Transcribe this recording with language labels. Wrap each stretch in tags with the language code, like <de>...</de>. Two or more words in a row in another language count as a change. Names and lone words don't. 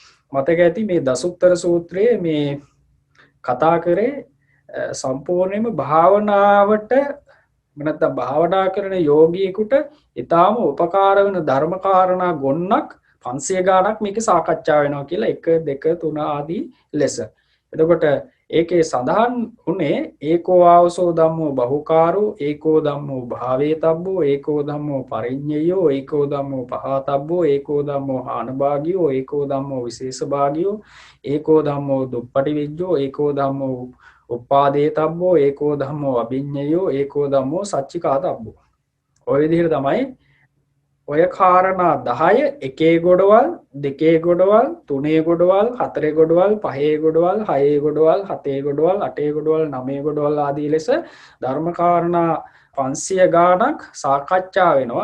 <si>මතක ඇති මේ දසුත්තර සූත්‍රයේ මේ කතා කරේ සම්පූර්ණයෙන්ම භාවනාවට නැත්නම් භාවනා කරන යෝගියෙකුට ඊටාම උපකාර වෙන ධර්ම කාරණා ගොන්නක් 500 ගාණක් මේකේ සාකච්ඡා වෙනවා කියලා 1 2 3 ආදී ලෙස. එතකොට ඒකේ සඳහන් උනේ</si> <pi>ඒකෝ ආවසෝ ධම්මෝ බහුකාරෝ ඒකෝ ධම්මෝ භාවේතබ්බෝ ඒකෝ ධම්මෝ පරිඤ්ඤයෝ ඒකෝ ධම්මෝ පහතබ්බෝ ඒකෝ ධම්මෝ හානභාගියෝ ඒකෝ ධම්මෝ විශේෂභාගියෝ ඒකෝ ධම්මෝ දුප්පටි විජ්ජෝ ඒකෝ ධම්මෝ උපාදේතබ්බෝ ඒකෝ ධම්මෝ අභිඤ්ඤයෝ ඒකෝ ධම්මෝ සච්චිකාතබ්බෝ.</pi> <si>ඔය විදිහට තමයි ඔය කාරණා 10 එකේ ගොඩවල් දෙකේ ගොඩවල් තුනේ ගොඩවල් හතරේ ගොඩවල් පහේ ගොඩවල් හයේ ගොඩවල් හතේ ගොඩවල් අටේ ගොඩවල් නවයේ ගොඩවල් ආදී ලෙස ධර්ම කාරණා 500 ගාණක් සාකච්ඡා වෙනවා.</si>